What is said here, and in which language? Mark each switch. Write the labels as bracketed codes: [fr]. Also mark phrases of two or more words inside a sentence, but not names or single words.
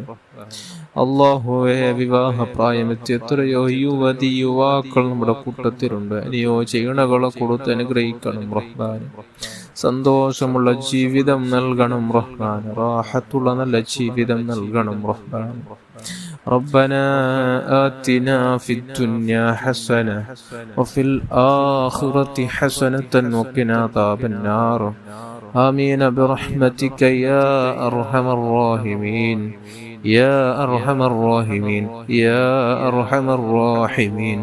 [ml] അല്ലാഹുവേ, വിവാഹപ്രായമെത്തി എത്രയോ യുവാക്കൾ നമ്മുടെ കൂട്ടത്തിലുണ്ട്. അനുയോജ്യകളെ കൊടുത്ത് അനുഗ്രഹിക്കണം റഹ്മാനെ. സന്തോഷമുള്ള ജീവിതം നൽകണം റഹ്മാൻ. റാഹത്തുള്ള നല്ല ജീവിതം നൽകണം റഹ്മാൻ. [ar] ربنا آتنا في الدنيا حسنة وفي الآخرة حسنة وقنا عذاب النار آمين برحمتك يا أرحم الراحمين يا أرحم الراحمين يا أرحم الراحمين.